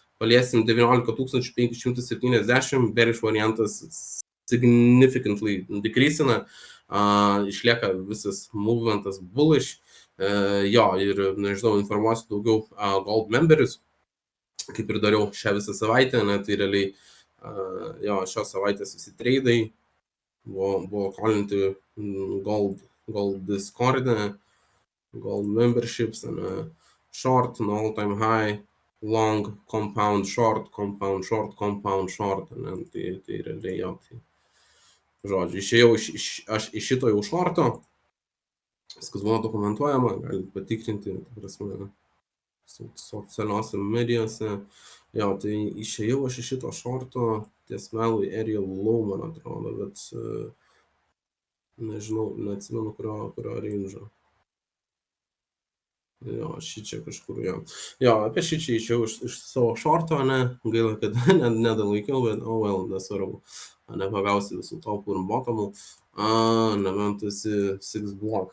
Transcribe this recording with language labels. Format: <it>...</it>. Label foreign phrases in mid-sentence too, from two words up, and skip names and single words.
<lt>19 570, bearish variantas significantly decreasina, išlieka visas movementas bullish, jo, ir, nežinau, informuosiu daugiau gold memberius, kaip ir dariau šią visą savaitę, ne, tai realiai, jo, šios savaitės visi treidai buvo kolinti</lt> <en>gold discord, gold memberships,</en> <lt>ne,</lt> <en>short, no all time high, long, compound short,</en> <lt>ne, tai realiai jo, tai žodžiu, išėjau aš iš šito jau šorto, viskas buvo dokumentuojama, galite patikrinti, ta prasme, socialiuose medijose, jo, tai išėjau aš iš šito šorto ties melui</lt> <en>area low,</en> <lt>man atrodo, bet nežinau, neatsimenu kurio range'o. Jo, šičia kažkur, jo. Jo, apie šičia išėjau iš savo šorto, ne, gaila, kad nedalaikiau, bet well, nesvarbu. Nepagausi visų topų ir bottomų, nebent esi 6 block.</lt>